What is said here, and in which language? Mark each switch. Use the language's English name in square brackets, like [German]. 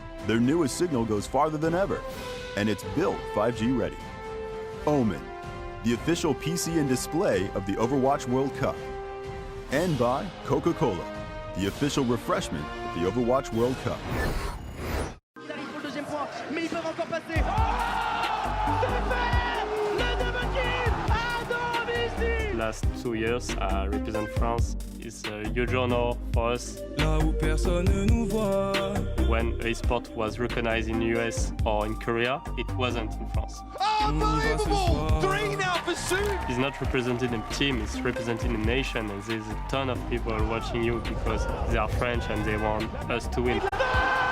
[English] Their newest signal goes farther than ever, and it's built 5G ready. Omen, the official PC and display of the Overwatch World Cup. And by Coca-Cola, the official refreshment of the Overwatch World Cup. [French] Mais ils peuvent encore passer. C'est fait! Le double kill à domicile! [English] Last 2 years, represent France is a huge honor for us. [French] Là où personne ne nous voit. [English] When esport was recognized in US or in Korea, it wasn't in France. Unbelievable! 3 now for Soon! He's not representing a team, he's representing a nation, and there's a ton of people watching you because they are French and they want us to win.